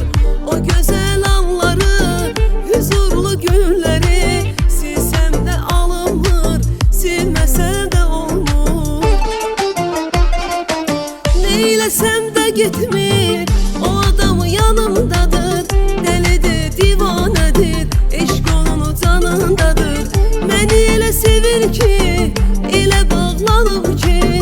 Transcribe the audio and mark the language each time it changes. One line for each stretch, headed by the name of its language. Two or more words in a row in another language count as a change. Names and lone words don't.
Turkish: O güzel anları, huzurlu günleri silsem de alınmır, silmesem de olmur. Neylesem de gitmir, o adam yanımdadır. Delidir, divanedir, eşk onun canındadır.
Azerbaijani: Məni elə sevir ki, elə bağlanıb ki